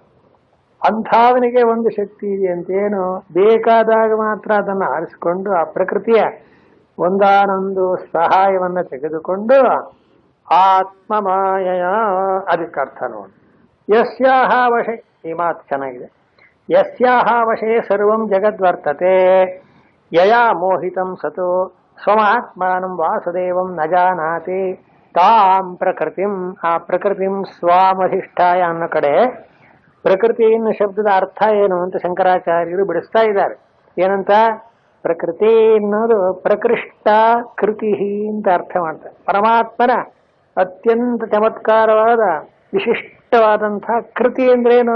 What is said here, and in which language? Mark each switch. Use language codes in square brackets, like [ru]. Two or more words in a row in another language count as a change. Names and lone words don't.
[kn] ಅಂಥವನಿಗೆ ಒಂದು ಶಕ್ತಿ ಇದೆ ಅಂತೇನು, ಬೇಕಾದಾಗ ಮಾತ್ರ ಅದನ್ನು ಆರಿಸಿಕೊಂಡು ಆ ಪ್ರಕೃತಿಯ ಒಂದಾನೊಂದು ಸಹಾಯವನ್ನ ತೆಗೆದುಕೊಂಡು [sa] ಆತ್ಮ ಮಾಯಯ, [kn] ಅದಕ್ಕೆ ಅರ್ಥ ನೋಡಿ. [sa] ಯಸ್ಯಾಹ ವಶೆ, [kn] ಈ ಮಾತು ಚೆನ್ನಾಗಿದೆ. [sa] ಯಸ್ಯಾಹ ವಶೆ ಸರ್ವಂ ಜಗದ್ವರ್ತತೆ ಯಯಾ ಮೋಹಿತಂ ಸತು ಸ್ವಮಾತ್ಮಾನಂ ವಾಸುದೇವಂ ನ ಜಾನಾತಿ ತಾಂ ಪ್ರಕೃತಿಂ. [kn] ಆ [sa] ಪ್ರಕೃತಿಂ ಸ್ವಾಮಧಿಷ್ಠಾಯ [kn] ಅನ್ನೋ ಕಡೆ ಪ್ರಕೃತಿ ಎನ್ನುವ ಶಬ್ದದ ಅರ್ಥ ಏನು ಅಂತ ಶಂಕರಾಚಾರ್ಯರು ಬಿಡಿಸ್ತಾ ಇದ್ದಾರೆ. ಏನಂತ? ಪ್ರಕೃತಿ ಎನ್ನುವುದು ಪ್ರಕೃಷ್ಟ ಕೃತಿ ಅಂತ ಅರ್ಥ ಮಾಡ್ತಾರೆ. ಪರಮಾತ್ಮನ ಅತ್ಯಂತ ಚಮತ್ಕಾರವಾದ ವಿಶಿಷ್ಟವಾದಂತಹ ಕೃತಿ ಅಂದ್ರೇನು?